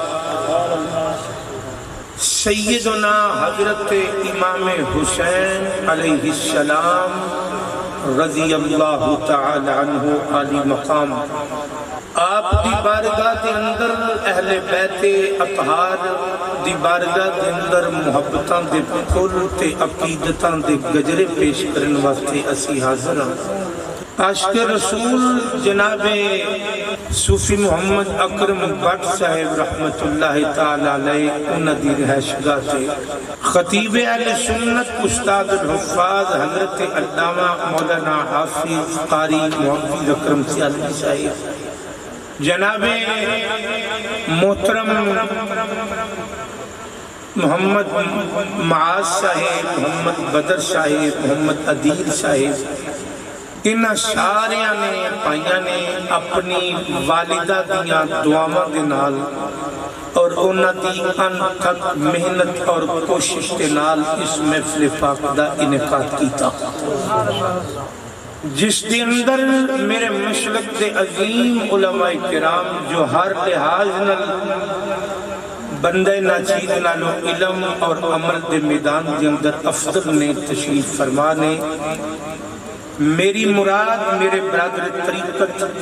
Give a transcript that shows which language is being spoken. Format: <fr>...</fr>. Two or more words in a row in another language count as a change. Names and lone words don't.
<pa>سیدنا حضرت امام حسین علیہ السلام رضی اللہ تعالی عنہ علی مقام آپ دی بارگاہ دے اندر اہل بیت اطہار دی بارگاہ دے اندر محبتاں دے پھول تے عقیدتاں دے گجرے پیش کرن واسطے اسی حاضر ہاں۔ عاشق رسول جناب صوفی محمد اکرم بٹ صاحب رحمت اللہ تعالی علیہ انہاں دی رہائشگاہ تے خطیب اہل سنت استاد الحفاظ حضرت علامہ مولانا حافظ قاری محمد اکرم سیالوی صاحب جناب محترم محمد معاذ صاحب محمد بدر صاحب محمد عدیل صاحب انہاں ساریاں نے پائیاں نے اپنی والدہ دیاں دعاواں دے نال اور انہاں دی انتھک محنت اور کوشش دے نال اس محفل پاک دا انعقاد کیتا جس دے اندر میرے مشرق دے عظیم علماء کرام جو ہر لحاظ نال بندے ناچید نالو علم اور عمل دے میدان دے اندر افضل نے تشریف فرمانے میری مراد میرے برادر طریقت</pa>